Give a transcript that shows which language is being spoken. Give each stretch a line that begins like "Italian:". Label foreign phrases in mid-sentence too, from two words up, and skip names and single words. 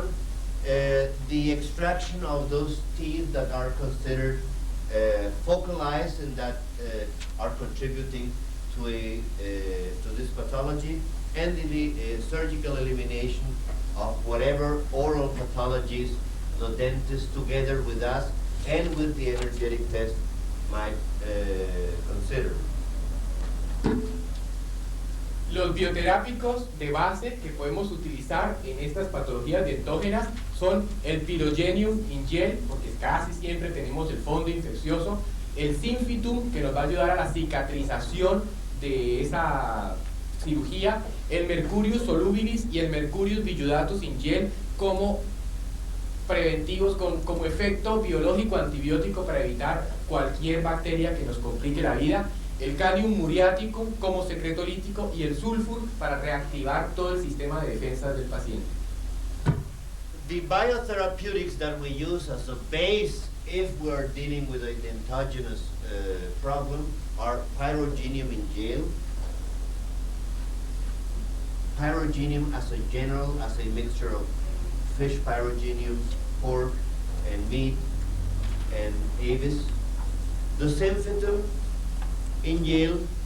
English: The extraction of those teeth that are considered focalized and that are contributing to this pathology, and the surgical elimination of whatever oral pathologies the dentist, together with us and with the energetic test, might consider.
Spanish: Los bioterápicos de base que podemos utilizar en estas patologías dentógenas son el Pyrogenium in gel, porque casi siempre tenemos el fondo infeccioso, el Synfitum, que nos va a ayudar a la cicatrización de esa cirugía, el Mercurius solubilis y el Mercurius billudatus in gel como preventivos, como efecto biológico antibiótico para evitar cualquier bacteria que nos complique la vida, el Calium muriaticum como secreto lítico y el sulfur para reactivar todo el sistema de defensas del paciente.
English: The biotherapeutics that we use as a base if we're dealing with an endogenous problem are Pyrogenium in gel, Pyrogenium as a general, as a mixture of fish pyrogenium, pork and meat and avis, the Synfitum in gel,